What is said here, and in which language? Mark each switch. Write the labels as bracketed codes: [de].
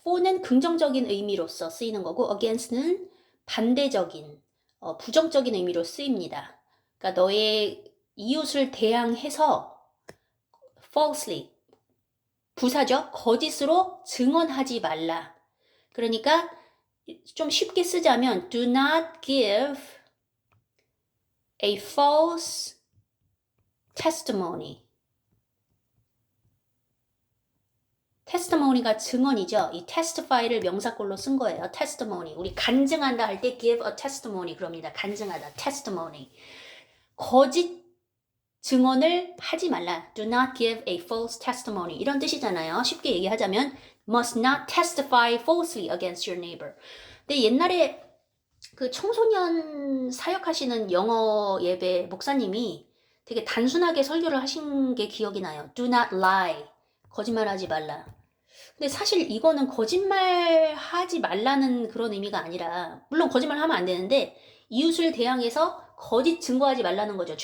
[ko] for는 긍정적인 의미로서 쓰이는 거고 against는 반대적인, 부정적인 의미로 쓰입니다. 그러니까 너의 이웃을 대항해서 falsely, 부사적, 거짓으로 증언하지 말라. 그러니까 좀 쉽게 쓰자면 [en] do not give a false testimony. [ko] testimony가 증언이죠. 이 testify를 명사꼴로 쓴 거예요. testimony. 우리 간증한다 할 때 [en] give a testimony [ko] 그럽니다. 간증하다. testimony. 거짓 증언을 하지 말라. [en] Do not give a false testimony. [ko] 이런 뜻이잖아요. 쉽게 얘기하자면 [en] must not testify falsely against your neighbor. [ko] 근데 옛날에 그 청소년 사역하시는 영어 예배 목사님이 되게 단순하게 설교를 하신 게 기억이 나요. [en] Do not lie. [ko] 거짓말하지 말라. 근데 사실 이거는 거짓말하지 말라는 그런 의미가 아니라 물론 거짓말하면 안 되는데 이웃을 대항해서 거짓 증거하지 말라는 거죠.